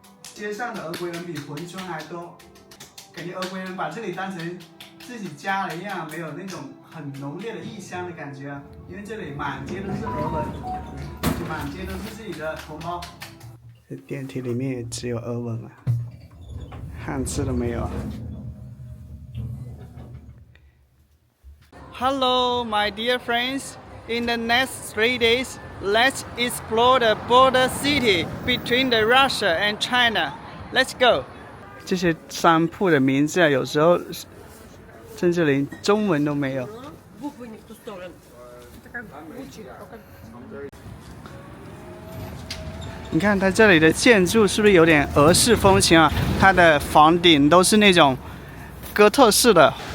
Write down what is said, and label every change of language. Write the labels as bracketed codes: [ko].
[zh] 街上的俄国人比珲春还多，感觉俄国人把这里当成自己家了一样，没有那种很浓烈的异乡的感觉因为这里满街都是俄文，满街都是自己的同胞。这电梯里面也只有俄文汉字都没有 [en] Hello, my dear friends. In the next 3 days, let's explore the border city between the Russia and China. Let's go. [zh] 这些商铺的名字有时候甚至连中文都没有。你看它这里的建筑是不是有点俄式风情它的房顶都是那种哥特式的。